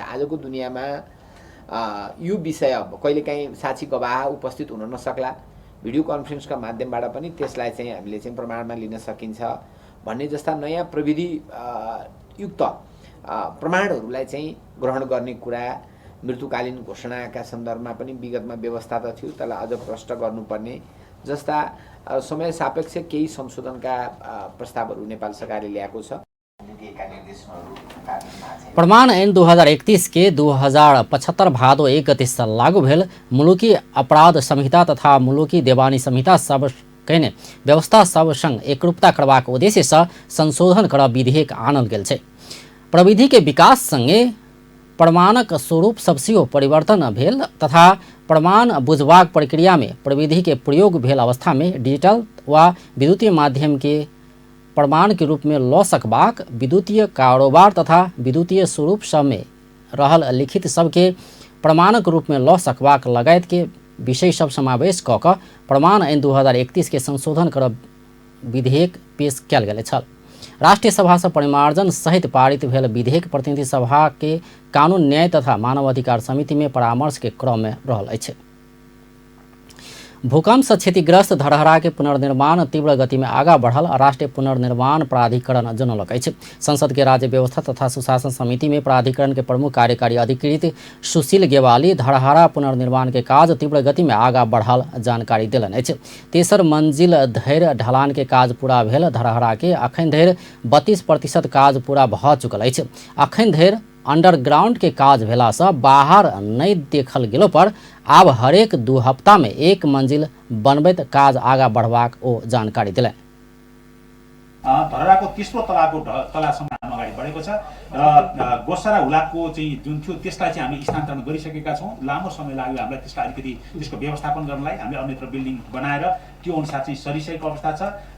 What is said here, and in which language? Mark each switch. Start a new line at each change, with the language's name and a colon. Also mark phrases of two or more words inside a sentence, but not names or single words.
Nepali: आजको दुनियाँमा यो विषय कहिलेकाहीँ साक्षी गवाह उपस्थित हुन नसक्ला,
English: video conferenceका
Nepali: माध्यमबाट पनि त्यसलाई चाहिँ हामीले चाहिँ प्रमाणमा लिन सकिन्छ भन्ने जस्ता नयाँ प्रविधि युक्त प्रमाणहरूलाई चाहिँ ग्रहण गर्ने कुरा मृत्युकालीन घोषणाका सन्दर्भमा पनि विगतमा व्यवस्था त थियो, त्यसलाई अझ प्रष्ट गर्नुपर्ने जस्ता समय सापेक्ष केही संशोधनका प्रस्तावहरू नेपाल सरकारले ल्याएको छ।
Maithili: प्रमाण ऐन 2031 के 2075 भादो 1 गते से लागू भेल मुलुकी अपराध संहिता तथा मुलुकी देवानी संहिता सब कहने व्यवस्था सब संग एकरूपता करबाक उद्देश्य से संशोधन कर विधेयक आनल गेल छै। प्रविधि के विकास संगे प्रमाणक स्वरूप सबसेहो परिवर्तन भेल तथा प्रमाण बुझबाक प्रक्रिया में प्रविधि के प्रयोग भेल अवस्था में डिजिटल वा विद्युतीय माध्यम के प्रमाण के रूप में लऽ सकबाक, विद्युतीय कारोबार तथा विद्युतीय स्वरूप सब में रहल लिखित सबके प्रमाणक रूप में लऽ सकबाक लगायत के विषय सब समावेश कऽ कऽ प्रमाण ऐन 2031 के संशोधन कर विधेयक पेश कयल गेल छल। राष्ट्रीय सभा से परिमार्जन सहित पारित भेल विधेयक प्रतिनिधि सभा के कानून न्याय तथा मानव अधिकार समिति में परामर्श के क्रम में रहल अछि। भूकंप से क्षतिग्रस्त धरहरा के पुनर्निर्माण तीव्र गति में आगा बढ़ल राष्ट्रीय पुनर्निर्माण प्राधिकरण जनौलक अछि। संसद के राज्य व्यवस्था तथा सुशासन समिति में प्राधिकरण के प्रमुख कार्यकारी अधिकृत सुशील गेवाली धरहरा पुनर्निर्माण के काज तीव्र गति में आगा बढ़ल जानकारी देलन अछि। तेसर मंजिल धरि ढलान के काज पूरा भेल धरहरा के अखन धरि 32% काज पूरा भऽ चुकल अछि। अखन धरि अंडरग्राउंड के काज भेला से बाहर नहीं देखल गेलो पर आब हरेक 2 हफ्ता में 1 मंजिल बनबैत काज आगा बढ़बाक ओ जानकारी दिले।
Nepali: धरहराको तेस्रो तलाको तलासम्म हामी अगाडि बढेको छ र गोसारा हुलाकको चाहिँ जुन थियो त्यसलाई चाहिँ हामी स्थानान्तरण गरिसकेका छौँ। लामो समय लाग्यो हामीलाई त्यसलाई अलिकति त्यसको व्यवस्थापन गर्नलाई। हामीले अन्यत्र बिल्डिङ बनाएर त्यो अनुसार चाहिँ सरिसकेको अवस्था छ।